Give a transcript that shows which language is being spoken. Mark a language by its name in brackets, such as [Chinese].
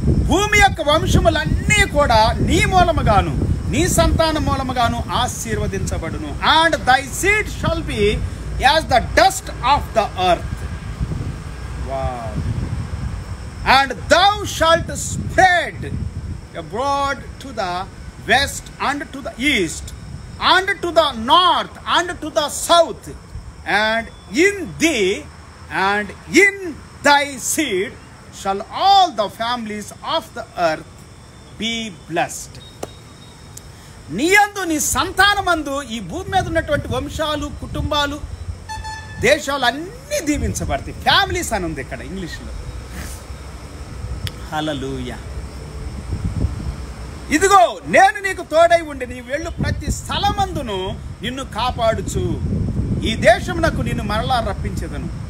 [Telugu] భూమి యొక్క వంశములన్నీ కూడా నీ మూలముగాను నీ సంతానం మూలముగాను ఆశీర్వదించబడును. [English] And thy seed shall be as the dust of the earth. Wow. And thou shalt spread abroad to the west and to the east and to the north and to the south, and in thee and in thy seed shall all the families of the earth be blessed. [Telugu] నీయందు నీ సంతానమందు ఈ భూమి మీద ఉన్నటువంటి వంశాలు, కుటుంబాలు, దేశాలు అన్నీ దీవించబడతాయి. Families అని ఉంది ఇక్కడ ఇంగ్లీష్లో. హల్లెలూయా. ఇదిగో నేను నీకు తోడై ఉండి నీ వెళ్ళు ప్రతి స్థలమందును నిన్ను కాపాడుచు ఈ దేశమునకు నిన్ను మరలా రప్పించెదను.